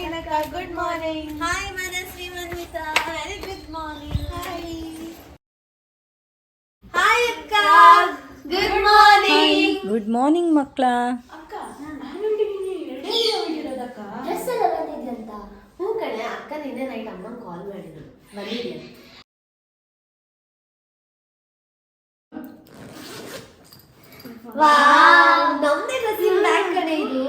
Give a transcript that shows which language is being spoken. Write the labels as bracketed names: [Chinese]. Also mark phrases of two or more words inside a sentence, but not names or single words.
[English] Manvita. Good morning. Hi, Manasri Manvita. Very good morning. Hi. Hi, Akka. Good morning. good morning ಮಕ್ಕಳ. [Kannada] ಅಕ್ಕ [English] annual day [Kannada] ಎರಡೇ ಹೋಗಿರೋದಕ್ಕ. ಡ್ರೆಸ್ ಎಲ್ಲ ಬಂದಿದ್ಯಂತ. ಹ್ಞೂ ಕಣೆ, ಅಕ್ಕ ನಿನ್ನೆ ನೈಟ್ ಅಮ್ಮ ಕಾಲ್ ಮಾಡಿದ್ರು, ಬಂದಿದ್ಯಾ? ವಾವ್, ನಮ್ದೇ [English] dressing bag [Kannada] ಕಣೆ ಇದು.